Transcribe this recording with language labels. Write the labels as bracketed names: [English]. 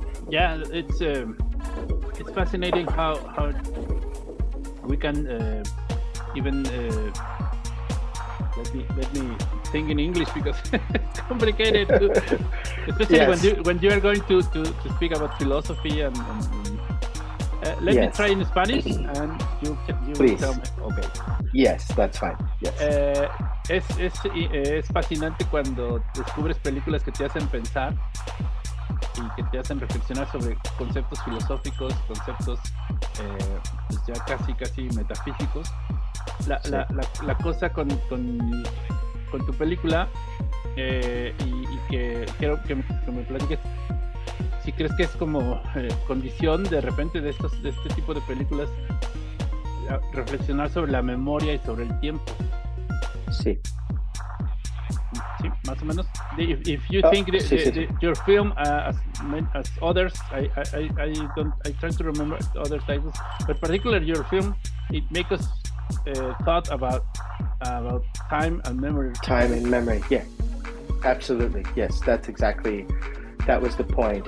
[English] Yeah, it's fascinating how we can let me think in English because it's complicated, to, especially yes. when you are going to speak about philosophy and let me try in Spanish and you please tell me. Okay. Yes, that's fine. Yes. [Spanish] Es fascinante cuando descubres películas que te hacen pensar. Y que te hacen reflexionar sobre conceptos filosóficos, conceptos pues ya casi metafísicos. La cosa con tu película y quiero que me platiques si crees que es como condición de repente de este tipo de películas reflexionar sobre la memoria y sobre el tiempo. Sí. Sí, más o menos. [English] If you think your film as others, I try to remember other titles, but particularly your film, it makes us thought about time and memory. Time and memory, yeah, absolutely. Yes, that's exactly, that was the point.